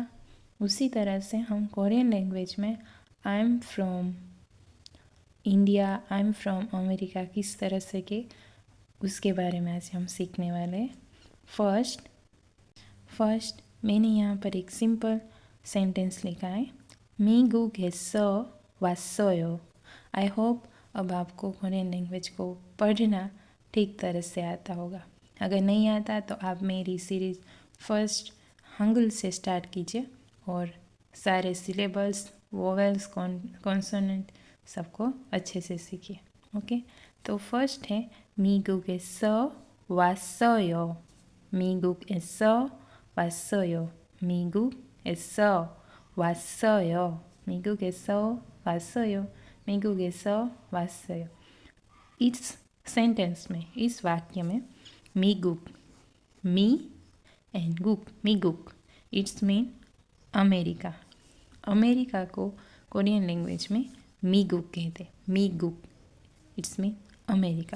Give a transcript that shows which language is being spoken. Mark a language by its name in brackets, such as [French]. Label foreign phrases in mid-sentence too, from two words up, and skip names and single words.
[Hindi] उसी तरह से हम [English] Korean language [Hindi] में [English] I am from India, I am from America [Hindi] किस तरह से के उसके बारे में आज हम सीखने वाले हैं। फर्स्ट मैंने यहाँ पर एक [English] simple sentence [Hindi] लिखा है, [Korean] 미국에서 왔어요। [English] I hope [Hindi] अब आपको [English] Korean language [Hindi] को पढ़ना ठीक तरह से आता होगा। अगर नहीं आता तो आप मेरी सीरीज़ फर्स्ट हंगुल से स्टार्ट कीजिए और सारे [English] syllables, vowels, consonant [Hindi] सबको अच्छे से सीखिए। ओके, तो फर्स्ट है [Korean] 미국에서 왔어요। 미국에서 왔어요। 미국에서 왔어요। 미국에서 왔어요। 미국에서 왔어요। [Hindi] इस सेंटेंस में, इस वाक्य में 미국, मी एंड गुक, मिगुक, [English] it's mean America. [Hindi] अमेरिका को [English] Korean language [Hindi] में मिगुक कहते हैं। [English] Miguk it's mean America.